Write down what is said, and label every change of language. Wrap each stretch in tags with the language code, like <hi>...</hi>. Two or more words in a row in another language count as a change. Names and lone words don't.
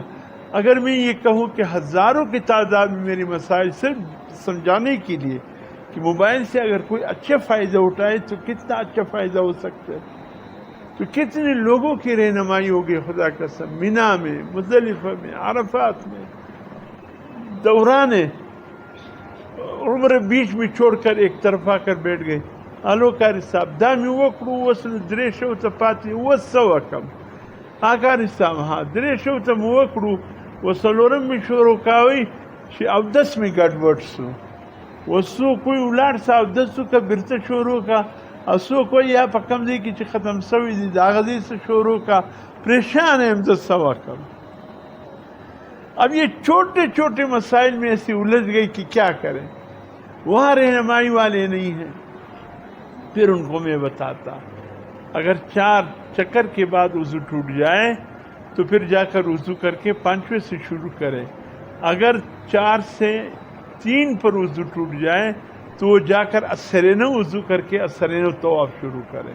<ur>اگر میں یہ کہوں کہ ہزاروں کی تعداد میں میری مسائل صرف سمجھانے کے لیے کہ موبائل سے اگر کوئی اچھا فائدہ اٹھائے تو کتنا اچھا فائدہ ہو سکتا ہے، تو کتنے لوگوں کی رہنمائی ہوگی خدا کا قسم، مینا میں، مزدلفہ میں، عرفات میں، دوران عمر بیچ میں چھوڑ کر ایک طرف آ کر بیٹھ گئے،</ur> <ps>الو قاری صاحب دا مې وکړو، اوس 300 ته پاتې، 200 کم، قاری صاحب ها 300 ته مې وکړو، وڅلورم مې شروع کاوی چې اودس مې ګډوډ سو، وڅوک کوئی ولاړ سه اودس وکړه بیرته شروع کا، او څوک وایي یا په کوم ځای کې چې ختم شوي دي د هغه ځای څه شروع کا، پریشان یم زه څه وکړم۔</ps> <ur>اب یہ چھوٹے چھوٹے مسائل میں ایسی الجھ گئی کہ کیا کریں، وہاں رہنمائی والے نہیں ہیں۔ پھر ان کو میں بتاتا اگر 4 چکر کے بعد وضو ٹوٹ جائے تو پھر جا کر وضو کر کے 5ویں سے شروع کرے، اگر 4 سے 3 پر وضو ٹوٹ جائے تو وہ جا کر اثرینہ وضو کر کے اثرینہ طواف شروع کرے۔</ur>